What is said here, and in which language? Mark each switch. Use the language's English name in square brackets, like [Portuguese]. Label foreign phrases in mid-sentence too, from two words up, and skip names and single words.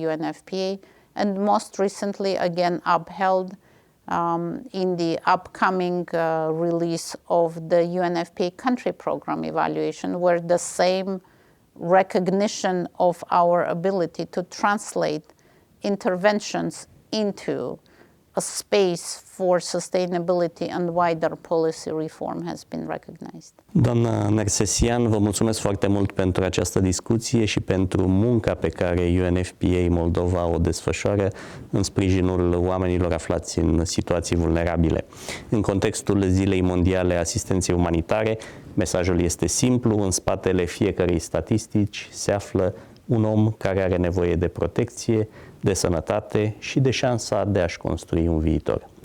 [English] of UNFPA, and most recently again upheld in the upcoming release of the UNFPA country program evaluation, where the same recognition of our ability to translate interventions into a space for sustainability and wider policy reform has been recognized. [Romanian] Doamna Nersesyan, vă mulțumesc foarte mult pentru această discuție și pentru munca pe care UNFPA Moldova o desfășoară în sprijinul oamenilor aflați în situații vulnerabile. În contextul Zilei Mondiale a Asistenței Umanitare, mesajul este simplu: în spatele fiecărei statistici se află un om care are nevoie de protecție, de sănătate și de șansa de a-și construi un viitor.